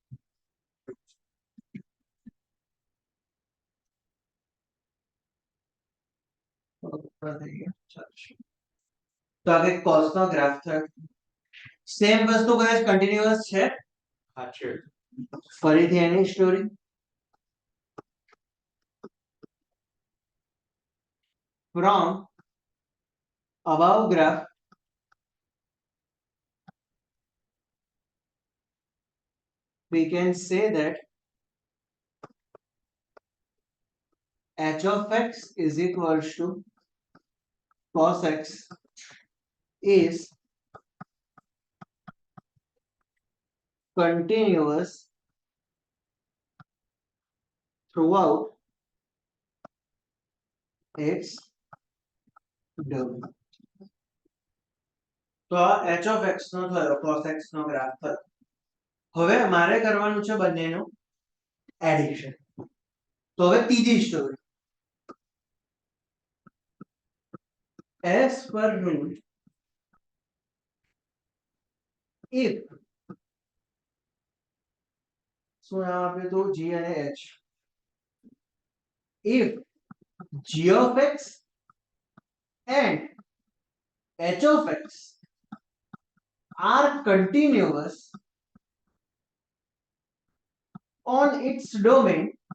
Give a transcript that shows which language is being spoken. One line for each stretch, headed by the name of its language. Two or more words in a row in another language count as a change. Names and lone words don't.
Gujarati: તો આ કંઈક cos નો ગ્રાફ થયો સેમ વસ્તુ કદાચ કન્ટિન્યુઅસ છે હા છે ફરીથી એની સ્ટોરી
English: from above graph we can say that h of x is equals to cos x is continuous throughout its domain.
Gujarati: તો આ
English: h of x
Gujarati: નો થયો cos x નો ગ્રાફ થયો હવે મારે કરવાનું છે બંનેનું એડિશન તો હવે ત્રીજી સ્ટોરી
English: as per rule if
Gujarati: શું નામ આપ્યું હતું
English: g અને h if g of x and h of x are continuous on its domain